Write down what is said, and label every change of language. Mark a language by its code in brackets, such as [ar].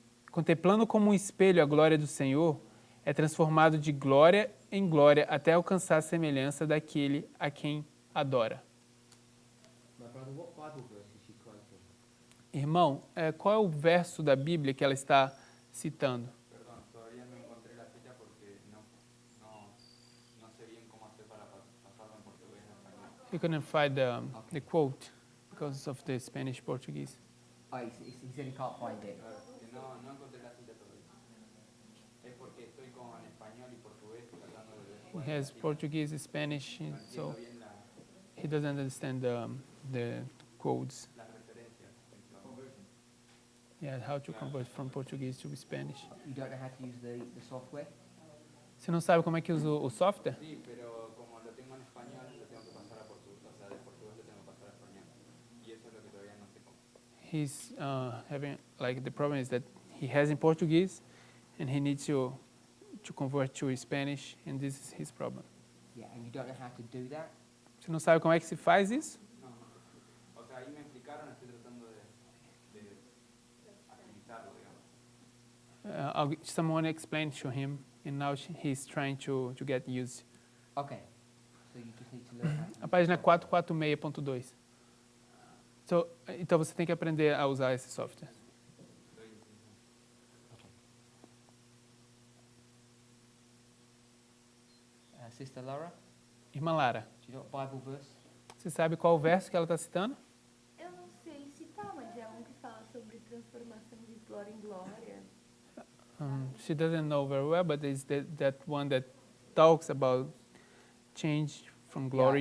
[pt] Contemplando como um espelho a glória do Senhor, é transformado de glória em glória até alcançar a semelhança daquele a quem adora. [en] My brother, what Bible verse is she quoting? [pt] Irmão, qual é o verso da Bíblia que ela está citando? [es] Perdón, todavía no encontré la cita porque no sé bien cómo hacer para pasarlo en portugués y en español. [en] You couldn't find the quote because of the Spanish Portuguese. Oh, he said he can't find it. [es] Que no encontré la cita todavía. Es porque estoy con español y portugués tratando de ver [en] He has Portuguese, Spanish, [es] no [en] so [es] entiendo bien [en] he doesn't understand the codes. [es] las referencias. [en] Yeah, how to convert from Portuguese to Spanish. You don't know how to use the software? [pt] Você não sabe como é que usa o software? [es] Sí, pero como lo tengo en español, lo tengo que pasar a portugués, o sea, de portugués lo tengo que pasar a español. Y eso es lo que todavía no sé cómo. [en] He's having, like, the problem is that he has in Portuguese and he needs to convert to Spanish, and this is his problem. Yeah, and you don't know how to do that? [pt] Você não sabe como é que se faz isso? [es] No, o sea, ahí me explicaron, estoy tratando de agilizarlo, digamos. [en] Someone explained to him, and now he's trying to get used. Okay. So you just need to learn how to [pt] A página 446.2. Então você tem que aprender a usar esse software. [en] Sister Laura, [pt] Irmã Lara, [en] do you know what Bible verse? [pt] você sabe qual o verso que ela está citando? Eu não sei citar, mas é um que fala sobre transformação de glória em glória. [en] She doesn't know very well, but it's that one that talks about change from glory